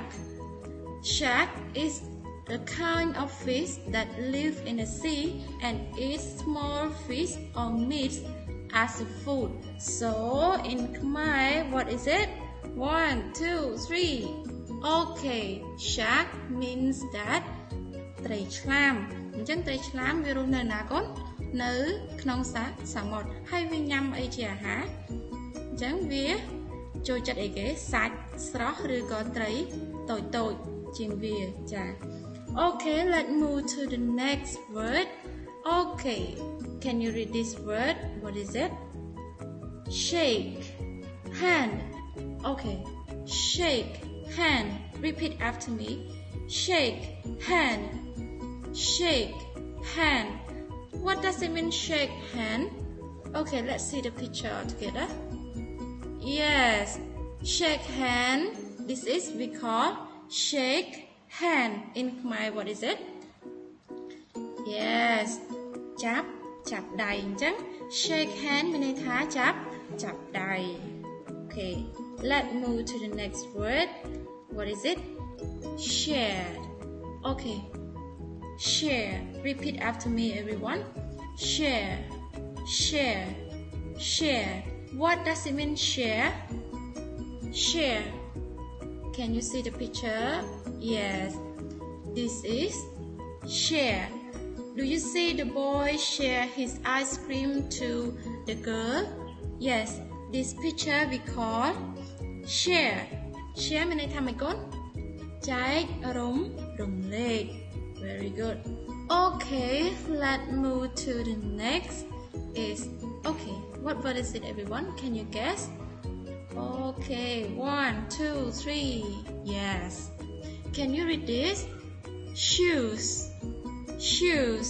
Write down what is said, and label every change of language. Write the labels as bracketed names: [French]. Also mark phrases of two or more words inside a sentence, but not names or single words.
[English] Shark is a kind of fish that live in the sea and eats small fish or meat as a food. So in Khmer, what is it? 1, 2, 3. Okay, shark means that [Khmer] ត្រីឆ្លាម អញ្ចឹងត្រីឆ្លាមវារស់នៅណាកូន នៅក្នុងសមុទ្រ ហើយវាញ៉ាំអីជាអាហារ អញ្ចឹងវាចូលចិត្តអីគេ សាច់ស្រស់ឬក៏ត្រីតូចៗជាងវាចា [English] Okay, let's move to the next word. Okay, can you read this word? What is it? Shake, hand. Okay, shake, hand. Repeat after me. Shake, hand. Shake, hand. What does it mean, shake hand? Okay, let's see the picture together. Yes, shake hand. This is we call shake hand. In Khmer, what is it? Yes, [Khmer] ចាប់ដៃ អញ្ចឹង [English] shake hand [Khmer] មានន័យថាចាប់ដៃ [English] Okay, let's move to the next word. What is it? Share. Okay, share. Repeat after me, everyone. Share, share, share. What does it mean, share? Share. Can you see the picture? Yes, this is share. Do you see the boy share his ice cream to the girl? Yes, this picture we call share. [Khmer] Share មានន័យថាម៉េចកូន ចែករំលែក [English] Very good. Okay, let's move to the next. Okay, what word is it, everyone? Can you guess? Okay, 1, 2, 3. Yes. Can you read this? Shoes, shoes.